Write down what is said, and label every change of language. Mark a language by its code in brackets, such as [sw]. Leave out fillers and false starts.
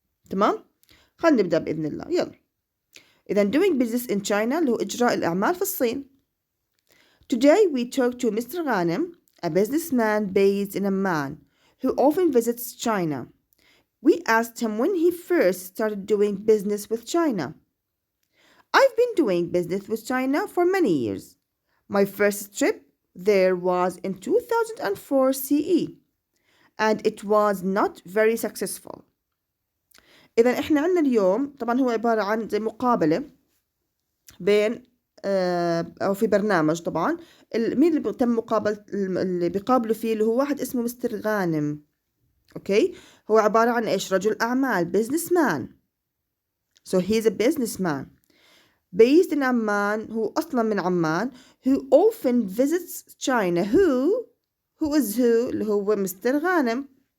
[ar] تمام، خلينا نبدأ بإذن الله. يلا، إذا [en] doing business in China [ar] اللي هو إجراء الأعمال في الصين. [en] Today we talk to Mr. Ghanem, a businessman based in Amman who often visits China. We asked him when he first started doing business with China. I've been doing business with China for many years. My first trip there was in 2004 CE, and it was not very successful. [ar] إذا إحنا عندنا اليوم طبعا هو عبارة عن زي مقابلة بين أو في برنامج. طبعا مين اللي تم مقابلة اللي بيقابلوا فيه اللي هو واحد اسمه مستر غانم. أوكي، هو عبارة عن إيش؟ رجل أعمال، businessman. [en] So he's a businessman based in Amman. [ar] هو أصلا من عمان. [en] who often visits China. who is who [ar] اللي هو مستر غانم.